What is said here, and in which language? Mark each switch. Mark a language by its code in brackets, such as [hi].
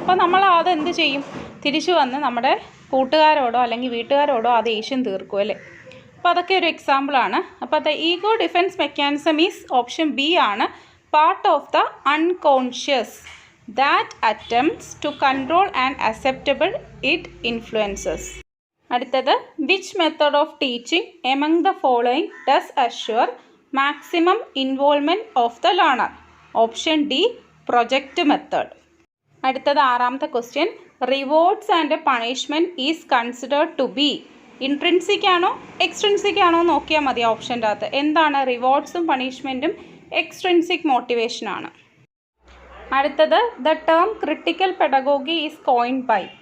[ml] അപ്പോൾ നമ്മൾ അതെന്ത് ചെയ്യും? തിരിച്ചു വന്ന് നമ്മുടെ കൂട്ടുകാരോടോ അല്ലെങ്കിൽ വീട്ടുകാരോടോ ആ ദേഷ്യം തീർക്കുമല്ലേ. അപ്പോൾ അതൊക്കെ ഒരു എക്സാമ്പിളാണ്. അപ്പോൾ [en] the ego defence mechanism is option B [ml] ആണ്, [en] Part of the unconscious that attempts to control and acceptable it influences. [ml] അടുത്തത്, [en] which method of teaching among the following does assure maximum involvement of the learner? Option D, project method. [ml] അടുത്തത് 6ാമത്തെ question, [en] rewards and punishment is considered to be intrinsic [ml] ആണോ extrinsic ആണോ നോക്കിയാൽ മതി. ഓപ്ഷൻ്റെ അകത്ത് എന്താണ്? റിവാർഡ്സും പണിഷ്മെൻറ്റും extrinsic motivation ആണ്. അടുത്തത്, [en] The term critical pedagogy is coined by.